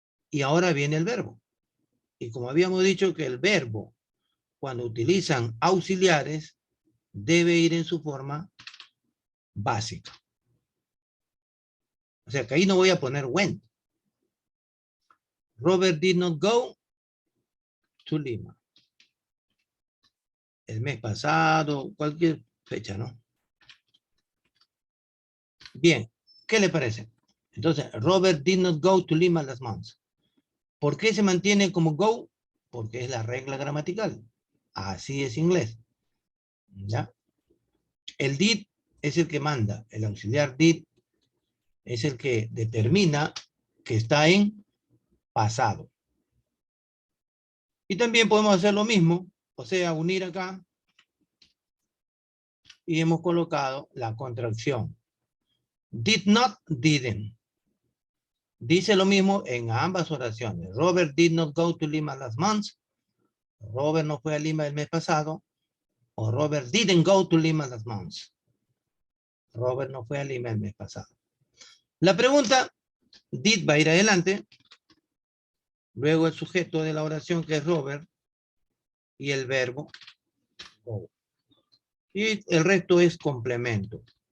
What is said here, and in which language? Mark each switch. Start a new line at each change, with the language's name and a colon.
Spanish: Y ahora viene el verbo. Y como habíamos dicho que el verbo, cuando utilizan auxiliares, debe ir en su forma básica. O sea que ahí no voy a poner went.
English: Robert did not go to Lima.
Spanish: El mes pasado, cualquier fecha, ¿no? Bien, ¿qué le parece? Entonces,
English: Robert did not go to Lima last month.
Spanish: ¿Por qué se mantiene como go? Porque es la regla gramatical. Así es inglés. ¿Ya? El did es el que manda. El auxiliar did es el que determina que está en pasado. Y también podemos hacer lo mismo, o sea, unir acá y hemos colocado la contracción.
English: Did not, didn't.
Spanish: Dice lo mismo en ambas oraciones.
English: Robert did not go to Lima last month.
Spanish: Robert no fue a Lima el mes pasado.
English: O Robert didn't go to Lima last month.
Spanish: Robert no fue a Lima el mes pasado. La pregunta, did va a ir adelante. Luego el sujeto de la oración que es Robert. Y el verbo go. Y el resto es complemento.